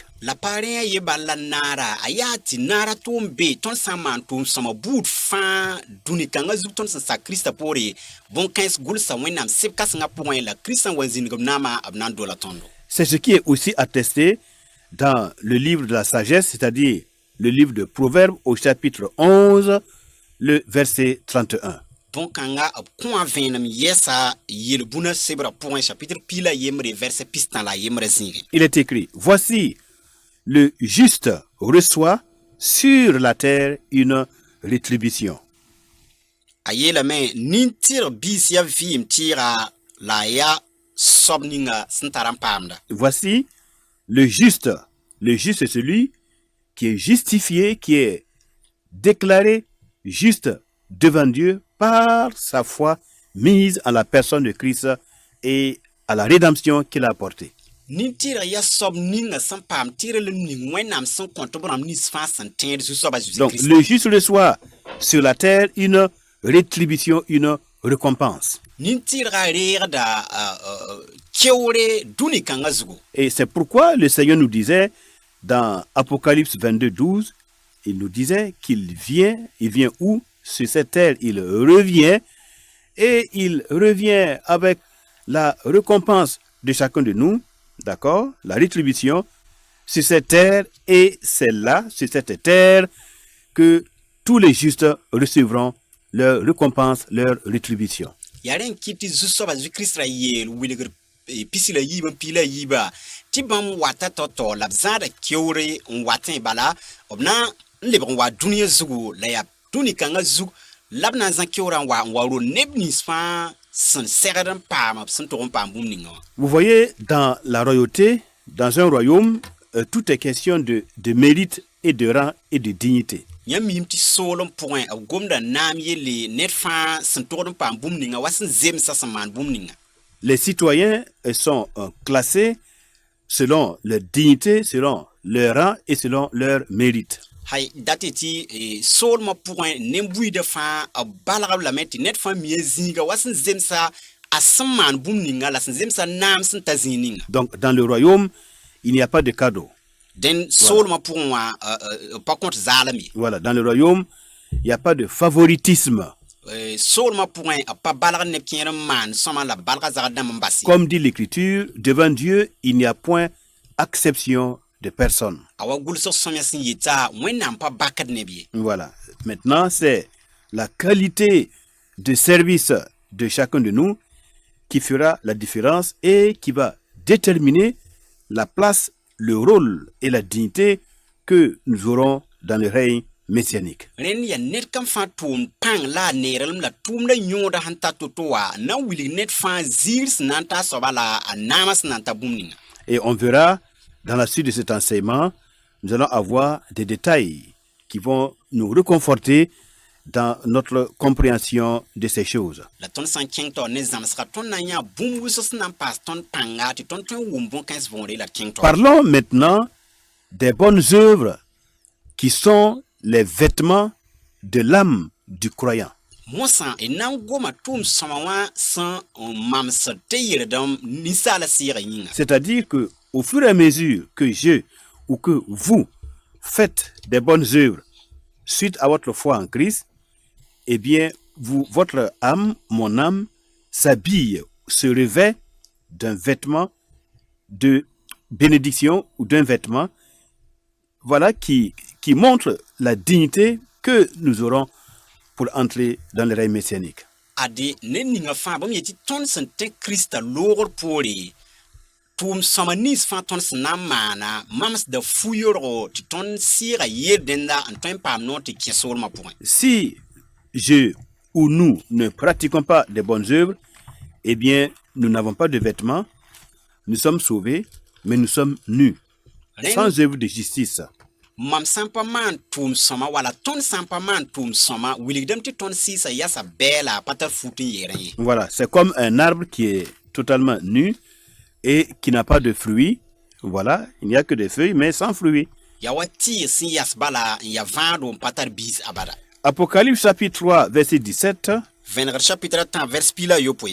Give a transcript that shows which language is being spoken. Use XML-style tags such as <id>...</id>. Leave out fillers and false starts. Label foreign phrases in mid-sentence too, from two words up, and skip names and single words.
<mos>la pa rẽ ye bala naara a yaa tɩ naara tʋʋm be tõnd sã n maan tʋʋm-sõma buud fãa dũni-kãngã zug tõnd sẽn sak Krista poore bõn-kãens gʋlsa Wẽnnaam seb-kãsengã pʋgẽ la Kirist sẽn wa n zĩnigb naamã b na n dola tõndo.</mos> <fr>C'est ce qui est aussi attesté dans le livre de la sagesse, c'est-à-dire le livre de Proverbes au chapitre 11, le verset 31.</fr> <mos>Bõn-kãngã b kõa vẽenem yɛsa yel-bũna sebrã pʋgẽ chapitre pila yembre verset pistã la yembrã zĩige.</mos> <fr>Il est écrit, voici, le juste reçoit sur la terre une rétribution.</fr> <mos>A yeelame nin-tɩrg biis ya vɩɩm tɩɩga la a ya soab ninga sẽn tar n paamda.</mos> <fr>Voici, le juste est celui qui est justifié, qui est déclaré juste devant Dieu par sa foi mise en la personne de Christ et à la rédemption qu'il a apportée.</fr> <mos>Nin-tɩrg ya soab ninga sẽn paam tɩrg le ning Wẽnnaam sẽn kõ tɩ b rãmb nins fãa sẽn tẽed Zu-soabã</mos> <fr>Donc, Jésus-Christ. le juste reçoit sur la terre une rétribution, une récompense.</fr> <mos>Nin-tɩrgã reegda keoore dũni-kãngã zugu.</mos> <fr>Et c'est pourquoi le Seigneur nous disait dans Apocalypse 22, 12, il nous disait qu'il vient où? Sur cette terre, il revient, et il revient avec la récompense de chacun de nous, d'accord? La rétribution sur cette terre, et c'est là, sur cette terre, que tous les justes recevront leur récompense, leur rétribution.</fr> <mos>Ya rẽn kɩt tɩ Zu-soabã Zu-Kirist ra yeel wilgr pisi la yiib n pi la yiiba tɩ bãmb wata tao-tao la b zãada keoore n watẽ bala b na n lebg n wa dũniyã zugu la yaa dũni-kãngã zug la b na n zã keoorã n wa ro neb nins fãa sẽn segd n paam b sẽn tog n paam bũmb ninga wã.</mos> <fr>Vous voyez, dans la royauté, dans un royaume, tout est question de mérite et de rang et de dignité.</fr> <mos>Yã miim tɩ soolem pʋgẽ b gomda naam yelle ned fãa sẽn togd n paam bũmb ninga wa sẽn zemsa sẽn maan bũmb ninga.</mos> <fr>Les citoyens sont classés selon leur dignité, selon leur rang et selon leur mérite.</fr> <mos>Hay dat tɩ soolmã pʋgẽ nen-buiidã fãa b balgb lame tɩ ned fãa mia zĩiga wa sẽn zemsa a sẽn maan bũmb ninga la sẽn zemsa naam sẽn ta zĩig ninga.</mos> <fr>Donc, dans le royaume, il n'y a pas de cadeau.</fr> <mos>Den soolmã pʋgẽ wã pa kõt zaalem ye.</mos> <fr>Voilà, dans le royaume, il n'y a pas de favoritisme.</fr> <mos>Soolmã pʋgẽ pa balg neb kẽer n maan sõma la balga zag dãmb n bas ye.</mos> <fr>Comme dit l'Écriture, devant Dieu, il n'y a point acception de personne.</fr> <mos>A wa gʋlsg sõmyã sẽn yeta Wẽnnaam pa bakd neb ye.</mos> <fr>Voilà. Maintenant, c'est la qualité de service de chacun de nous qui fera la différence et qui va déterminer la place, le rôle et la dignité que nous aurons dans le règne messianique.</fr> <mos>Rẽnd yaa ned kam fãa tʋʋm pãng la a neerlem la tʋʋmdã yõoda sẽn ta to-to wa na n wilg ned fãa ziir sẽn na n ta a soaba la a naamã sẽn na n ta bũmb ninga.</mos> <fr>Et on verra dans la suite de cet enseignement, nous allons avoir des détails qui vont nous réconforter dans notre compréhension de ces choses.</fr> <mos>La tõnd sã n kẽng taoor ne zãmsga tõnd na n yã bũmb wʋsg sẽn na n paas tõnd pãnga tɩ tõnd tõe n wʋm bõn-kãens võore la d kẽng taoor.</mos> <fr>Parlons maintenant des bonnes œuvres qui sont les vêtements de l'âme du croyant.</fr> <mos>Mosã y na n goma tʋʋm-sõma wã sẽn n mamsd tɩ yɩrdem ninsaala sɩɩga yĩnga.</mos> <fr>C'est-à-dire que au fur et à mesure que je ou que vous faites des bonnes œuvres suite à votre foi en Christ, eh bien, votre âme, mon âme, s'habille, se revêt d'un vêtement de bénédiction ou d'un vêtement, voilà, qui montre la dignité que nous aurons pour entrer dans le règne messianique.</fr> <mos>Ade ne ninga fãa bãmb yetɩ tõnd sẽn tẽ Krista loogr poore tʋʋm-sõma nins fãa tõnd sẽn na n maana mamsda fu-yorgo tɩ tõnd sɩɩga yeel dẽnda n tõe n paam noor tɩ kẽ soolmã pʋgẽ.</mos> <fr>Si je ou nous ne pratiquons pas de bonnes œuvres, eh bien, nous n'avons pas de vêtements, nous sommes sauvés, mais nous sommes nus, sans œuvre de justice.</fr> <mos>Mam sã n pa maan tʋʋm-sõma wala tõnd sã n pa maan tʋʋm-sõma wilgdame tɩ tõnd sɩɩsa yasa bɛɛla pa tar fut n yeerẽ ye.</mos> <fr>Voilà, c'est comme un arbre qui est totalement nu et qui n'a pas de fruits. Voilà, il n'y a que des feuilles, mais sans fruits.</fr> <mos>Ya wa tɩɩg sẽn yas bala n ya vãado n pa tar biis abada.</mos> <fr>Apocalypse chapitre 3, verset 17.</fr> <mos>Vẽnegr chapitre 10 vers pila yopoe.</mos>